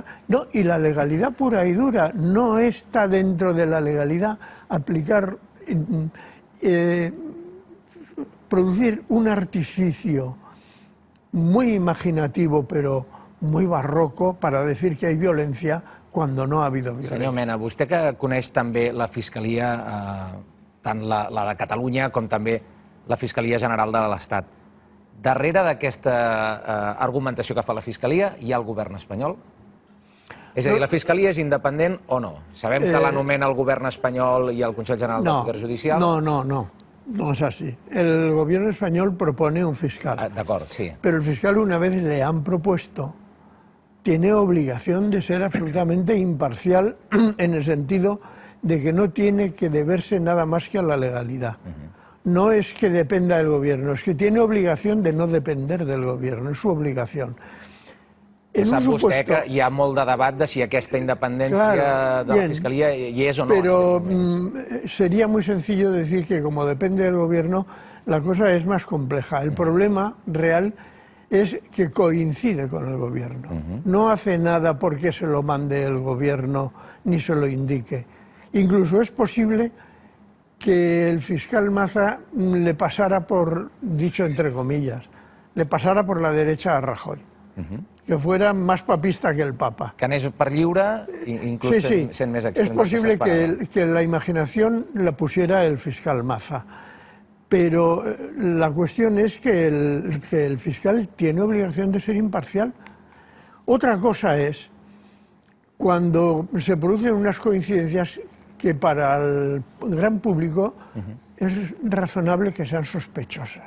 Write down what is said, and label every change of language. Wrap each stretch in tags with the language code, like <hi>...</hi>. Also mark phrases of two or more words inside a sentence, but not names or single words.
<es>No, y la legalidad pura y dura. No está dentro de la legalidad aplicar, producir un artificio muy imaginativo, pero muy barroco, para decir que hay violencia cuando no ha habido violencia.</es> <ca>Senyor Mena, vostè que coneix també la Fiscalia, tant la de Catalunya com també la Fiscalia General de l'Estat, darrere d'aquesta argumentació que fa la Fiscalia hi ha el govern espanyol? És a dir, la Fiscalia és independent o no? Sabem que l'anomena el govern espanyol i el Consell General del Poder Judicial.</ca> <es>No es así. El gobierno español propone un fiscal. De acuerdo, sí. Pero el fiscal, una vez le han propuesto, tiene obligación de ser absolutamente imparcial en el sentido de que no tiene que deberse nada más que a la legalidad. No es que dependa del gobierno, es que tiene obligación de no depender del gobierno, es su obligación.</es> <ca>Sap vostè que hi ha molt de debat de si aquesta independència de la Fiscalia hi és o no.</ca> <es>Pero sería muy sencillo decir que como depende del gobierno, la cosa es más compleja. El problema real es que coincide con el gobierno. No hace nada porque se lo mande el gobierno ni se lo indique. Incluso es posible que el fiscal Maza le pasara por, dicho entre comillas, le pasara por la derecha a Rajoy. Que fuera más papista que el Papa.</es> <ca>Que anés per lliure, inclús sent més extrem.</ca> <es>Es posible que la imaginación la pusiera el fiscal Maza, pero la cuestión es que el fiscal tiene obligación de ser imparcial. Otra cosa es cuando se producen unas coincidencias que para el gran público es razonable que sean sospechosas.</es>